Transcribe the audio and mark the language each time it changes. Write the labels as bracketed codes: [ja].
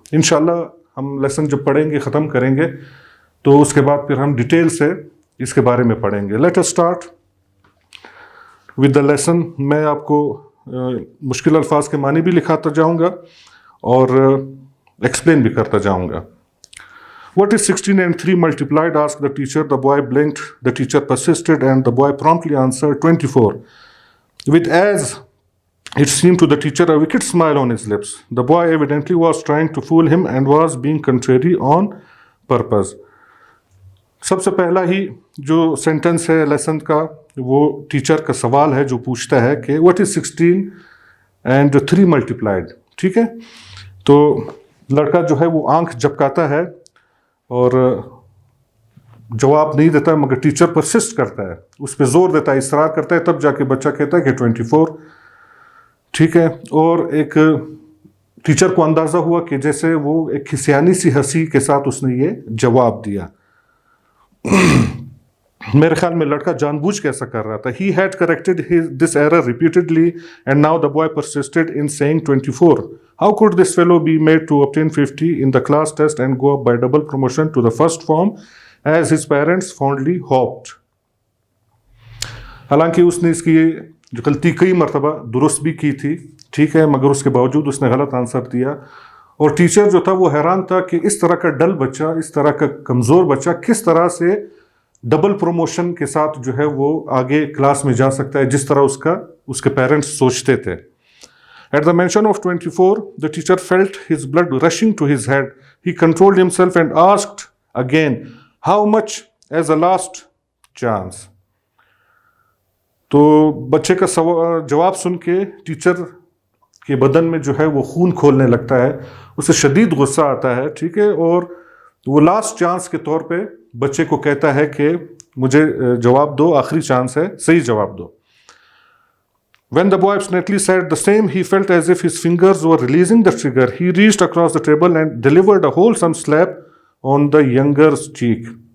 [ur] انشاءاللہ ہم لیسن جب پڑھیں گے, ختم کریں گے, تو اس کے بعد پھر ہم ڈیٹیل سے اس کے بارے میں پڑھیں گے. [en] Let us start with the lesson. [ur] میں آپ کو مشکل الفاظ کے معنی بھی لکھاتا جاؤں گا اور ایکسپلین بھی کرتا جاؤں گا. [en] What is 16 and 3 multiplied? Asked the teacher. The boy blinked. The teacher persisted, and the boy promptly answered 24. With, as it seemed to the teacher, a wicked smile on his lips. The boy evidently was trying to fool him and was being contrary on purpose. [ur] سب سے پہلا ہی جو sentence ہے lesson کا وہ teacher کا سوال ہے جو پوچھتا ہے کہ [en] what is 16 and 3 multiplied. [ur] ٹھیک ہے, تو لڑکا جو ہے وہ آنکھ جھپکاتا ہے اور جواب نہیں دیتا, مگر ٹیچر پرسسٹ کرتا ہے, اس پہ زور دیتا ہے, اصرار کرتا ہے, تب جا کے بچہ کہتا ہے کہ 24. ٹھیک ہے, اور ایک ٹیچر کو اندازہ ہوا کہ جیسے وہ ایک کھسیانی سی ہنسی کے ساتھ اس نے یہ جواب دیا. میرے خیال میں لڑکا جان بوجھ کے ایسا کر رہا تھا. [en] He had corrected this error repeatedly and now the boy persisted in saying 24. How could this fellow be made to obtain 50 in the class test and go up by double promotion to the first form as his parents fondly hoped? [ur] حالانکہ اس نے اس کی غلطی کئی مرتبہ درست بھی کی تھی, ٹھیک ہے, مگر اس کے باوجود اس نے غلط آنسر دیا. اور ٹیچر جو تھا وہ حیران تھا کہ اس طرح کا ڈل بچہ, اس طرح کا کمزور بچہ کس طرح سے ڈبل پروموشن کے ساتھ جو ہے وہ آگے کلاس میں جا سکتا ہے, جس طرح اس کے پیرنٹس سوچتے تھے. [en] At the mention of 24, the teacher felt his blood rushing to his head. He controlled himself and asked again, how much as a last chance? [ur] تو بچے کا جواب سن کے ٹیچر کے بدن میں جو ہے وہ خون کھولنے لگتا ہے, اسے شدید غصہ آتا ہے. ٹھیک ہے, اور وہ لاسٹ چانس کے طور پہ بچے کو کہتا ہے کہ مجھے جواب دو, آخری چانس ہے, صحیح جواب دو. [en] When the boy obstinately said the same, he felt as if his fingers were releasing the trigger. He reached across the table and delivered a wholesome slap on the younger's cheek.